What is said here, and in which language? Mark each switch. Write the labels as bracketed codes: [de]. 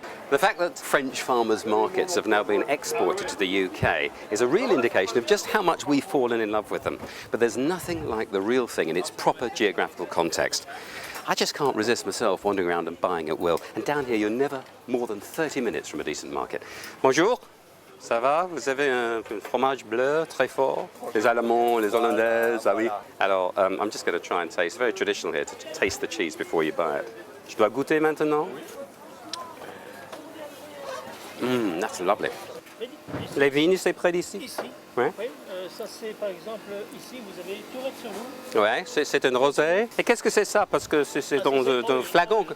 [en] The fact that French farmers' markets have now been exported to the UK is a real indication of just how much we've fallen in love with them. But there's nothing like the real thing in its proper geographical context. I just can't resist myself wandering around and buying at will. And down here, you're never more than 30 minutes from a decent market. [fr] Bonjour, ça va? Vous avez un fromage bleu très fort? Les Allemands, les Hollandaises, ah oui. Alors, [en] I'm just going to try and taste. It's very traditional here to taste the cheese before you buy it. [fr] Je dois goûter maintenant? [en] That's lovely. [fr] Les vignes, c'est près d'ici? Ici. Ouais. Oui, ça c'est par exemple ici vous avez Tourette-sur-Loup. Ouais, c'est une rosée. Et qu'est-ce que c'est ça? Parce que c'est dans un flagon.